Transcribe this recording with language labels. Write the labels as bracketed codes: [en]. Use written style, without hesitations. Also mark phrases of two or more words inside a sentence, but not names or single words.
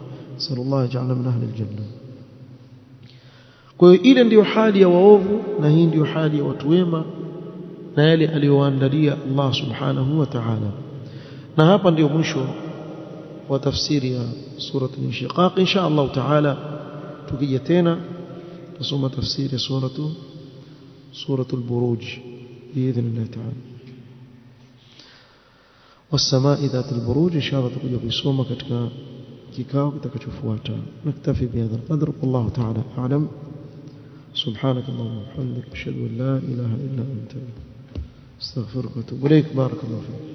[ar] صلى الله جعل من أهل الجنة. [sw] Kwa hiyo ile ndiyo hali ya waovu, na hii ndiyo hali ya watu wema na yale aliyowaandalia Allah [ar] سبحانه وتعالى. [sw] Na hapa ndiyo mwisho wa tafsiri ya sura al-Inshiqaq. [ar] إن شاء الله تعالى [sw] tukija tena tusoma tafsiri ya sura al-Buruj [ar] بإذن الله تعالى. والسماء ذات البروج إن شاء الله تكون بيسوما [sw] katika kikao kitakachofuata. [ar] نكتفي بهذا القدر, والله تعالى أعلم. سبحانك اللهم وبحمدك أشهد أن لا إله إلا أنت استغفرك واتوب إليك. بارك الله فيك.